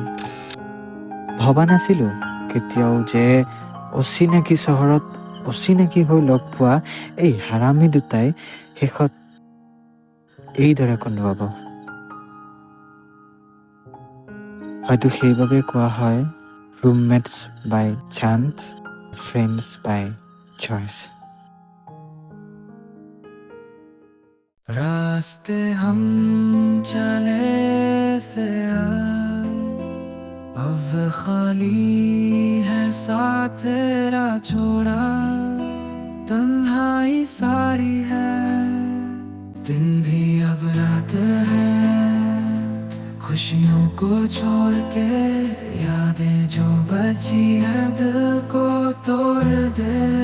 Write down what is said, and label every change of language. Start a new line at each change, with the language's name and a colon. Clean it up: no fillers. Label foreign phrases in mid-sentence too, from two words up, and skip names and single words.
Assamese: ভবা নাছিলোঁ কেতিয়াও যে অচিনাকি চহৰত অচিনাকি হৈ লগ পোৱা এই হাৰামী দুটাই শেষত এইদৰে কন্দুৱাব। হয়তো সেইবাবে কোৱা হয়
English: roommates by chance, friends by choice.
Hindi: रास्ते हम चले थे अब खाली है साथ तेरा छोड़ा, तन्हाई सारी है, दिन भी अब रात है, खुशियों को छोड़ के यादें जो बची है दिल को तोड़ दे,